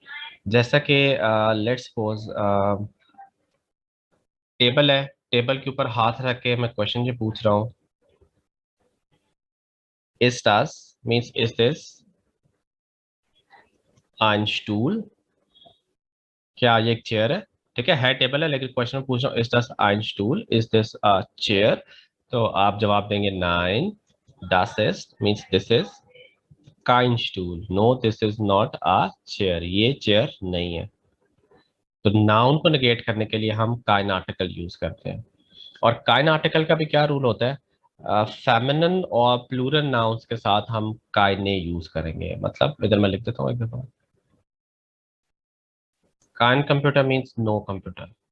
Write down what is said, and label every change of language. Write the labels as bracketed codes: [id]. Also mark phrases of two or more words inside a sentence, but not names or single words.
[hi] जैसा कि [en] let's suppose [hi] टेबल है, टेबल के ऊपर हाथ रख के मैं क्वेश्चन जो पूछ रहा हूँ, [en] is das means is this [de] ein Stuhl, [hi] क्या ये एक चेयर है टेबल है, लेकिन क्वेश्चन पूछ रहा हूँ इज [de] das ein Stuhl, [en] is this a chair. [hi] तो आप जवाब देंगे नाइन, [de] das ist [en] means this is [de] kein Stuhl, [en] no this is not a chair, [hi] ये चेयर नहीं है। तो नाउन को निगेट करने के लिए हम काइन आर्टिकल यूज करते हैं। और काइन आर्टिकल का भी क्या रूल होता है, फेमिनिन और प्लूरल नाउन्स के साथ हम काइने यूज करेंगे। मतलब इधर मैं लिख देता हूँ एक दफा, [de] kein Computer [en] means no computer.